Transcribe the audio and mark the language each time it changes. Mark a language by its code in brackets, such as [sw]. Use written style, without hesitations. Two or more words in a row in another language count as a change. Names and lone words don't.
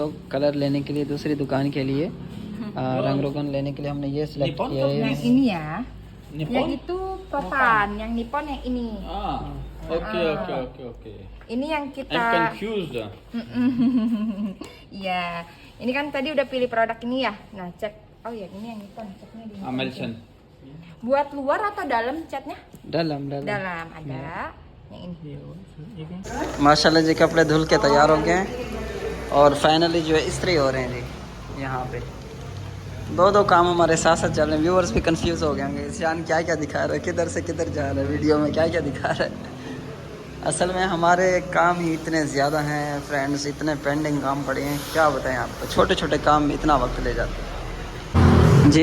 [hi] लोग कलर लेने के लिए, दूसरी दुकान के लिए रंग रोगन लेने के लिए हमने ये सिलेक्ट किया है। [id] Yang ini ya. Yang itu Topan, yang Nippon yang ini. [en] okay okay okay okay. [id] Ini yang kita. confused. Iya. Ini kan tadi udah pilih produk ini ya. Nah, cek. Oh ya, ini yang Nippon. Ceknya di Nippon. American. Buat luar atau dalam catnya? dalam Dalam ada. Yang ini. [hi] माशाल्लाह जी, कपड़े धुल के तैयार हो गए हैं और फाइनली जो है इस्त्री हो रहे हैं जी यहाँ पे। 2 काम हमारे साथ साथ चल रहे हैं। व्यूअर्स भी कंफ्यूज हो गए होंगे, ईशान क्या क्या दिखा रहा है, किधर से किधर जा रहा है, वीडियो में क्या क्या दिखा रहा है। असल में हमारे काम ही इतने ज़्यादा हैं फ्रेंड्स, इतने पेंडिंग काम पड़े हैं, क्या बताएं आपको, छोटे छोटे काम में इतना वक्त ले जाते हैं जी।